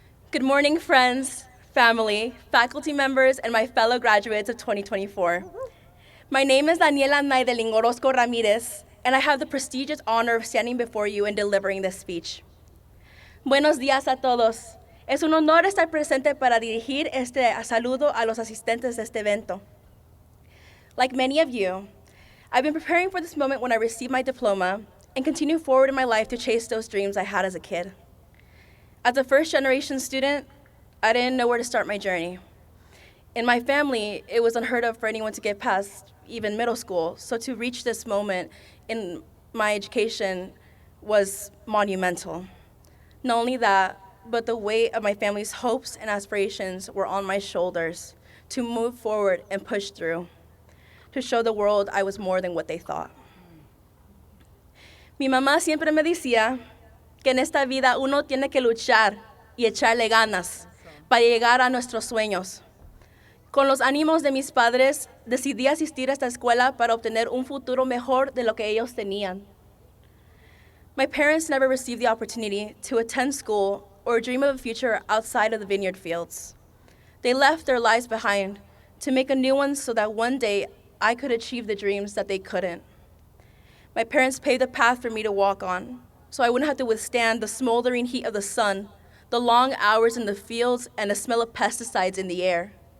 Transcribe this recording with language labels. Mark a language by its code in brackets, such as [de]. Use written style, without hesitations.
[en] Good morning, friends, family, faculty members, and my fellow graduates of 2024. My name is Daniela Naidelin Orozco Ramirez, and I have the prestigious honor of standing before you and delivering this speech. [es] Buenos días a todos. Es un honor estar presente para dirigir este saludo a los asistentes de este evento. [en] Like many of you, I've been preparing for this moment when I received my diploma and continue forward in my life to chase those dreams I had as a kid. As a first-generation student, I didn't know where to start my journey. In my family, it was unheard of for anyone to get past even middle school, so to reach this moment in my education was monumental. Not only that, but the weight of my family's hopes and aspirations were on my shoulders to move forward and push through, to show the world I was more than what they thought. [es] Mi mamá siempre me decía que en esta vida uno tiene que luchar y echarle ganas para llegar a nuestros sueños. Con los ánimos de mis padres, decidí asistir a esta escuela para obtener un futuro mejor de lo que ellos tenían. [en] My parents never received the opportunity to attend school or dream of a future outside of the vineyard fields. They left their lives behind to make a new one so that one day I could achieve the dreams that they couldn't. My parents paved the path for me to walk on, so I wouldn't have to withstand the smoldering heat of the sun, the long hours in the fields, and the smell of pesticides in the air.